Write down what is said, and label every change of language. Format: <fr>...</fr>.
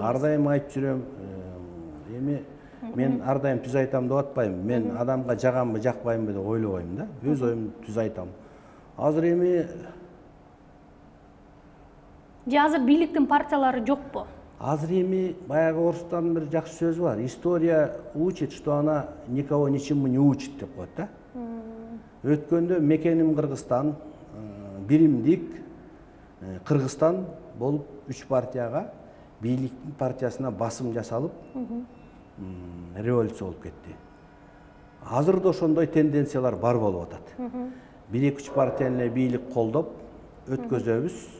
<ky>Ар дайым айтып жүрөм. Эми мен ар дайым түз айтам деп атпайм. Мен адамга жаганбы, жакпаймбы деп ойлобойм да. Өз оюмду түз айтам. Азыр эми Азыр бийликтин партиялары жокпу? Азыр эми баягы орустардын бир жакшы сөзү бар.</ky> <ru>История учит, что она никого ничему не учит</ru> <ky>деп коет да. Өткөндө мекеним Кыргызстан, биримдик Кыргызстан болуп 3 партияга, бийликтин партиясына басым жасалып, революция болуп кетти. Азыр да ошондой тенденциялар бар болуп атат. 1-2 партияны эле бийлик колдоп өткөзөбүз.</ky>